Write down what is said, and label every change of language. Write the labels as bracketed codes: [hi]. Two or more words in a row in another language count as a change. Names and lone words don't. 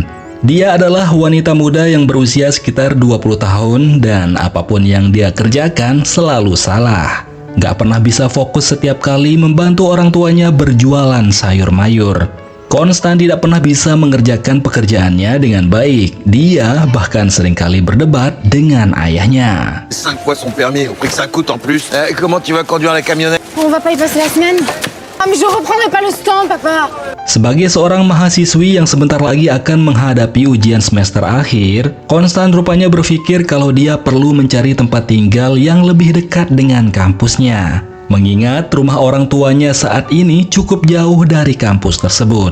[id] Dia adalah wanita muda yang berusia sekitar 20 tahun dan apapun yang dia kerjakan selalu salah. Gak pernah bisa fokus setiap kali membantu orang tuanya berjualan sayur mayur. Konstan tidak pernah bisa mengerjakan pekerjaannya dengan baik. Dia bahkan seringkali berdebat dengan ayahnya. [fr] 5 fois son permis, au prix que ça coûte en plus. Comment tu vas conduire la camionnette? On va pas y passer la semaine? Ah mais je reprendrai pas le stand, papa. [id] Sebagai seorang mahasiswi yang sebentar lagi akan menghadapi ujian semester akhir, Konstan rupanya berpikir kalau dia perlu mencari tempat tinggal yang lebih dekat dengan kampusnya. Mengingat rumah orang tuanya saat ini cukup jauh dari kampus tersebut.